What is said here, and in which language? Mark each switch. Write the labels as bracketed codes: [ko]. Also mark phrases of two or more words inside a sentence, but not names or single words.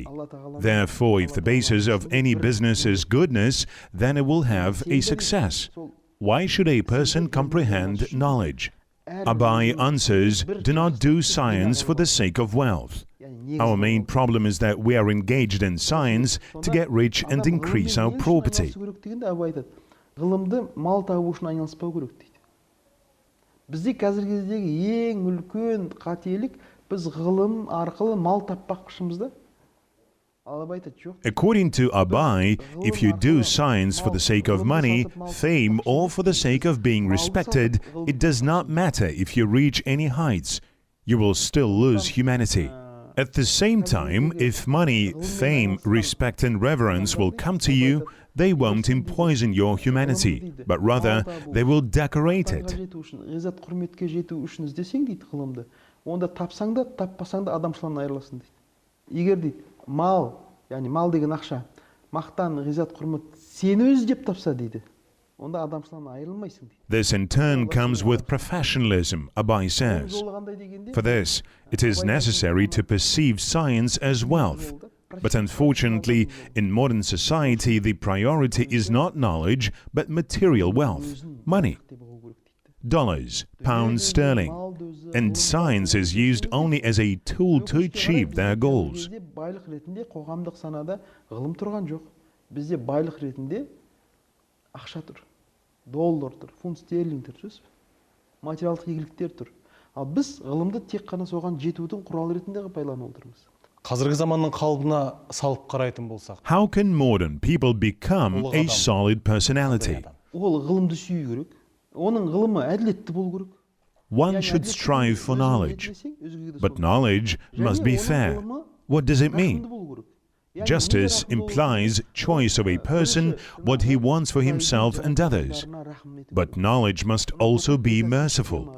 [en] Therefore, if the basis of any business is goodness, then it will have a success. Why should a person comprehend knowledge? Abai answers, do not do science for the sake of wealth. Our main problem is that we are engaged in science to get rich and increase our property. [kk] Ғылымды мал табу үшін айналыспау керек дейді. Бізде қазіргі кездегі ең үлкен қателік, біз ғылым арқылы мал таппақшымыз да. [en] According to Abai, if you do science for the sake of money, fame, or for the sake of being respected, it does not matter if you reach any heights. You will still lose humanity. At the same time, if money, fame, respect, and reverence will come to you, they won't empoison your humanity, but rather they will decorate it. [kk] Мал, яғни мал деген ақша, мақтан, ғиззат, құрмет сені өзі деп тапса дейді. Онда адамшылығынан айырылмайсың дейді. [en] This in turn comes with professionalism, Abai says. For this, it is necessary to perceive science as wealth. But unfortunately, in modern society, the priority is not knowledge, but material wealth, money. Dollars, pounds sterling, and science is used only as a tool to achieve their goals. [kk] Байлық ретінде қоғамдық санада ғылым тұрған жоқ. Бізде байлық ретінде ақша тұр, доллар тұр, фунт стерлингтер жүз, материалдық игіліктер тұр. Ал біз ғылымды тек қана соған жетудің құралы ретінде пайдаланып отырмыз. Қазіргі заманның қалыбына салып қарайтын болсақ. [en] How can modern people become a solid personality? [kk] Ол ғылымды сүю керек. Оның ғылымы әділетті болу керек. [en] One should strive for knowledge, but knowledge must be fair. What does it mean? Justice implies choice of a person, what he wants for himself and others. But knowledge must also be merciful.